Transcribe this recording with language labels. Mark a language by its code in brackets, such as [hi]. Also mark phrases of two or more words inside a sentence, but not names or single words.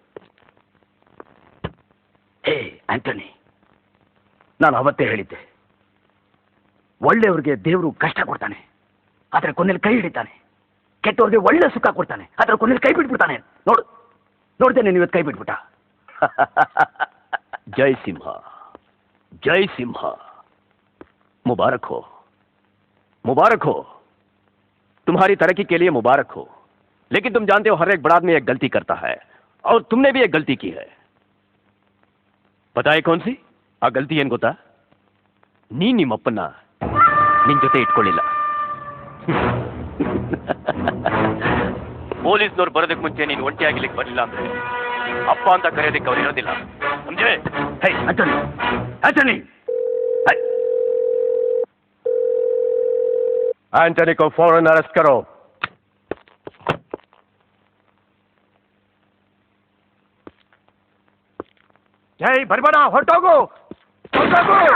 [kn] ಹೇ ಆಂಟನಿ, ನಾನು ಅವತ್ತೇ ಹೇಳಿದ್ದೆ, ಒಳ್ಳೆಯವ್ರಿಗೆ ದೇವರು ಕಷ್ಟ ಕೊಡ್ತಾನೆ, ಆದರೆ ಕೊನೆಯಲ್ಲಿ ಕೈ ಹಿಡಿತಾನೆ. ಕೆಟ್ಟವ್ರಿಗೆ ಒಳ್ಳೆ ಸುಖ ಕೊಡ್ತಾನೆ, ಆದರೆ ಕೊನೆಯಲ್ಲಿ ಕೈ ಬಿಟ್ಬಿಡ್ತಾನೆ. ನೋಡ್ದೆ ನೀನು ಇವತ್ತು ಕೈ ಬಿಟ್ಬಿಟ್ಟ. [hi] जय सिम्हा, जय सिम्हा, मुबारक हो, मुबारक हो, तुम्हारी तरक्की के लिए मुबारक हो। लेकिन तुम जानते हो हर एक बड़ा आदमी एक गलती करता है, और तुमने भी एक गलती की है। पता है कौन सी आ गलती? [kn] ಏನು ಗೊತ್ತಾ? ನಿಮ್ಮಪ್ಪನ್ನ ನಿನ್ ಜೊತೆ ಇಟ್ಕೊಳ್ಳಿಲ್ಲ. ಪೊಲೀಸ್ನವ್ರು ಬರೋದಕ್ಕೆ ಮುಂಚೆ ನೀನು ಒಂಟಿಯಾಗಿಲಿಕ್ಕೆ ಬರಲಿಲ್ಲ ಅಂದ್ರೆ ಅಪ್ಪ ಅಂತ ಕರೆಯೋದಕ್ಕೆ ಅವ್ರು ಇರೋದಿಲ್ಲ, [hi] समझे? हे आंटनी, आंटनी, एंटनी को फौरन अरेस्ट करो। [kn] ಜೈ ಬರ್ಬೇಡ, ಹೊರಟೋಗು, ಹೊರಟೋಗು.